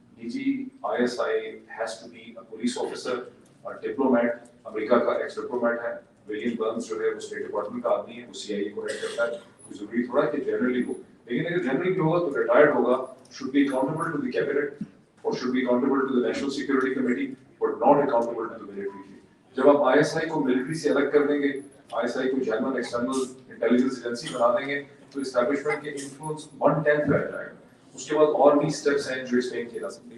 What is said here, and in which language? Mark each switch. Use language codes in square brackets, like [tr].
[en] DGISI has to be a police officer, a diplomat, [hi] America का x diplomat है, William Burns जो है वो स्टेट डिपार्टमेंट का आदमी है, वो CIA को हेड करता है। तो जरूरी थोड़ा कि जनरली हो, लेकिन अगर जनरल भी होगा तो रिटायर्ड होगा, [en] should be accountable to the cabinet, or should be accountable to the National Security Committee, but not accountable to the military chief. [hi] जब आप ISI को military से अलग कर देंगे, ISI को German External Intelligence Agency बना देंगे, तो establishment के influence 1/10 रह जाएगा. उसके बाद और भी steps हैं जो explain किए जा सकते हैं.